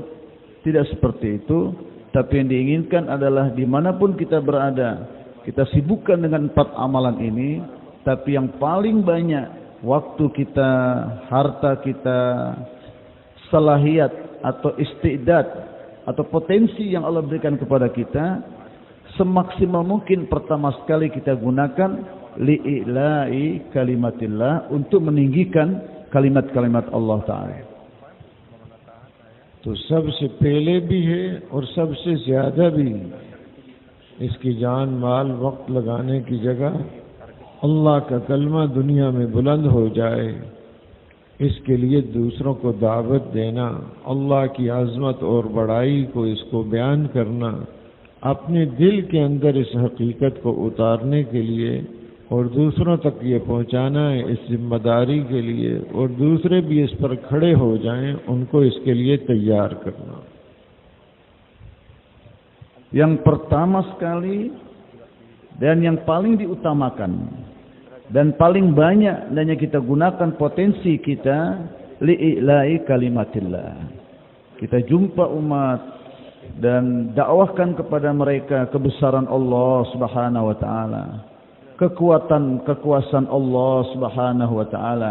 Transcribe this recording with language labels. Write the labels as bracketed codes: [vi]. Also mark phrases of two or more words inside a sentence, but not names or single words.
[id] Tidak seperti itu, tapi yang diinginkan adalah dimanapun kita berada, kita sibukkan dengan 4 amalan ini, tapi yang paling banyak waktu kita, harta kita, salahiyat atau istidad atau potensi yang Allah berikan kepada kita, semaksimal mungkin pertama sekali kita gunakan [ar] لإعلاء كلمة الله, [id] untuk meninggikan kalimat-kalimat [ar] الله تعالى. [ur] تو سب سے پہلے بھی ہے اور سب سے زیادہ بھی اس کی جان مال وقت لگانے کی جگہ اللہ کا کلمہ دنیا میں بلند ہو جائے، اس کے لیے دوسروں کو دعوت دینا، اللہ کی عظمت اور بڑائی کو اس کو بیان کرنا، اپنے دل کے اندر اس حقیقت کو اتارنے کے لیے اور دوسروں تک یہ پہنچانا ہے اس ذمہ داری کے لیے، اور دوسرے بھی اس پر کھڑے ہو جائیں، ان کو اس کے لیے تیار کرنا. [id] Yang pertama sekali dan yang paling diutamakan dan paling banyak hendaknya kita gunakan potensi kita [ar] لإعلاء كلمة الله. [id] Kita jumpa umat dan dakwahkan kepada mereka kebesaran Allah [ar] سبحانه و تعالى, [id] kekuasaan Allah [ar] سبحانه و تعالى.